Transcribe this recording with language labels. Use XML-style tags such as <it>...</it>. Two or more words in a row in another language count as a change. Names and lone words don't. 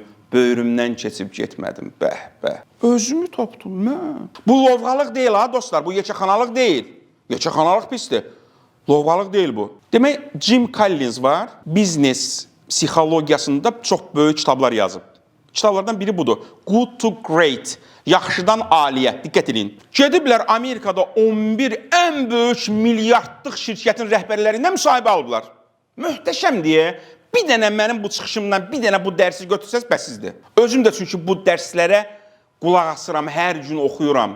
<az>Böyrümdən keçib getmədim. Bəh, bəh. Özümü tapdım mən. Bu lovğalıq deyil ha dostlar. Bu yekəxanalıq deyil. Yekəxanalıq pisdir. Lovğalıq deyil bu. Demək, Jim Collins var. Biznes psixologiyasında çox böyük kitablar yazıb. Kitablardan biri budur. Good to Great. Yaxşıdan aliyə. Diqqət edin. Gediblər Amerikada 11 ən böyük milyardlıq şirkətin rəhbərlərindən müsahibə alıblar. Möhtəşəm deyə bir dənə mənim bu çıxışımdan bir dənə bu dərsi götürsəz bəsizdir. Özüm də çünki bu dərslərə qulaq asıram, hər gün oxuyuram.</az>